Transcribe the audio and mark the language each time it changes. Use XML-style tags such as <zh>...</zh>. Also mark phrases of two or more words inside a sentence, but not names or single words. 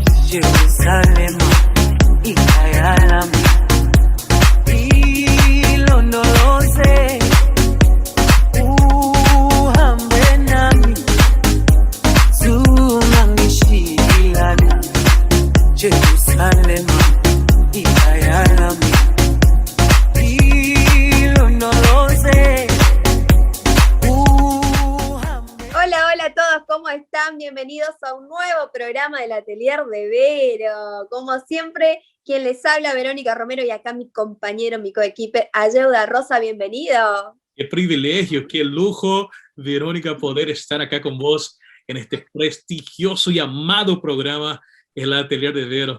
<zu>Jerusalema ikayalami ilondoloze uhambe nami zungangishilana Jerusalema ikayalami ilondoloze.</zu> <es>Hola a todos, ¿cómo están? Bienvenidos a un nuevo programa del Atelier de Vero. Como siempre, quien les habla, Verónica Romero, y acá mi compañero, mi coequiper, Ayeuda Rosa, bienvenido. Qué privilegio, qué lujo, Verónica, poder estar acá con vos en este prestigioso y amado programa, el Atelier de Vero.</es>